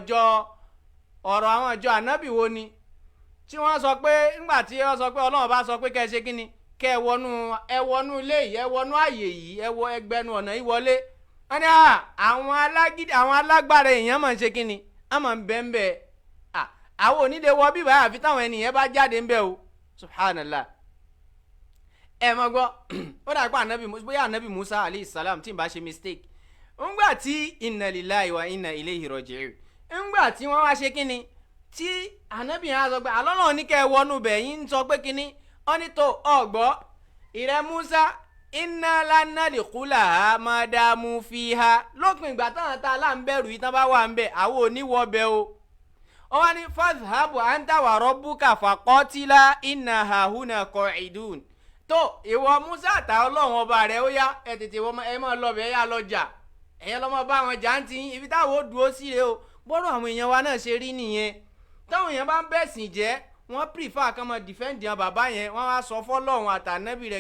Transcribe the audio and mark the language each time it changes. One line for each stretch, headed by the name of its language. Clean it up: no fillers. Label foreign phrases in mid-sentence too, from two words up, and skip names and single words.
Yoruba: àwọn ìjọ ànábì wo ni tí wọ́n sọ pé ńgbà tí wọ́n sọ pé ọlọ́run bá sọ pé kẹ́ ẹ ṣe kí ni kẹ́ ẹ wọnú ilé yìí ẹ wọnú àyè yìí ẹ wọ ẹgbẹ́nu ọ̀nà yìí wọlé wọ́n ní àwọn alágbára èèyàn máa ń ṣe kí ni a máa ń bẹ́ẹ̀ bẹ́ẹ̀ àwọn onílé wọ bíbá àfi táwọn ènìyàn bá jáde ń bẹ o subhanallah ẹ mọ gbọ́ ó dà pé anabi musa
Arabic: عليه السلام
Yoruba: tí n bá ṣe mistake ńgbà tí
Arabic: إنا لله وإنا إليه راجعون
Yoruba: ńgbà tí wọ́n wá ṣe kíni tí anabi yẹn á sọ pé alọ́nà ní kẹ́ ẹ wọnú bẹ̀ yín ń sọ pé kíni ó ní tó ọ̀gbọ́ ìrẹ́ musa
Arabic: إنا لن ندخلها ما داموا فيها
Yoruba: lópin ìgbà táwọn tá a lá ń bẹ̀rù yìí tán bá wà ń bẹ̀ àwọn oníwọ̀ bẹ̀ o ó wá ní
Arabic: فاذهب أنت وربك فقاتلا إنا هاهنا قاعدون
Yoruba: tó ìwọ musa àtà ọlọ́run ọba rẹ̀ ó yá ẹ tètè ẹ máa lọ bẹ̀ yá lọ́jà ẹ̀yẹn lọ́mọ bá wọn jà ń tì ibi táwọn ó dúró sí rèé o bọ́rọ̀ àwọn èèyàn wa náà ṣe rí nìyẹn táwọn èèyàn bá ń bẹ̀sìn jẹ́ wọ́n prefer kán mọ́ dìfẹ́ǹdì àwọn bàbá yẹn wọ́n wá sọ fọ́lọ́run àtànẹ́bì rẹ̀